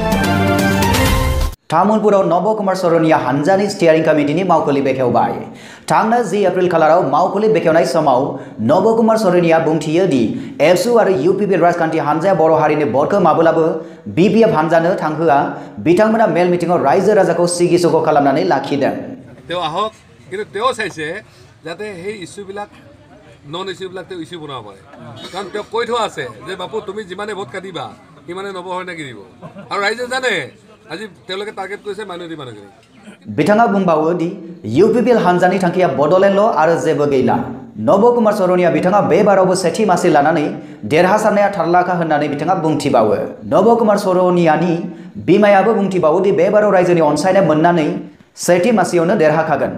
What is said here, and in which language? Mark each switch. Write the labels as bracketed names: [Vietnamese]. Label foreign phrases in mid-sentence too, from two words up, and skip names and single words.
[Bodo] तामुलपुराव नब कुमार सरनिया हानजानि [English] steering committee [Bodo] मावखुलि बेखेवबाय। थांनाय 10 एप्रिल खालाराव मावखुलि बेखेवनाय समाव नब कुमार सरनिया बुंथियो दि एबसु आरो UPPL राजखान्थि हानजाया बर' हारिनि भटखौ माब्लाबो BPF हानजानो थांहोआ। बिथांमोना मेल मिटिंआव रायजो राजाखौ सिगिसुग खालामनानै लाखिदों। [Assamese] তেওঁ আহক কিন্তু তেওঁ চাইছে যাতে সেই ইস্যুবিলাক নন ইস্যুবিলাক তেওঁ ইস্যু বনাব পাৰে কাৰণ তেওঁ কৈ থোৱা আছে যে বাপু তুমি যিমানে ভোট কাটিবা সিমানে নৱহৰণে দিব আৰু ৰাইজে জানে আজি তেওঁলোকে টাৰ্গেট কৰিছে মাইনৰিটি মানুহখিনি। [Bodo] बिथाङा बुंबावो दि UPPL हानजानि थांखिया बड'लेण्डल' आरो जेबो गैला। नब कुमार सरनिया बिथाङा बे बारावबो सेथि मासि लानानै देरहासारनाया थारलाखा होननानै बिथाङा बुंथिबावो। नब कुमार सरनियानि बिमायाबो बुंथिबावो दि बे बाराव रायजोनि अनसायनाय मोननानै सेथि मासियावनो देरहाखागोन।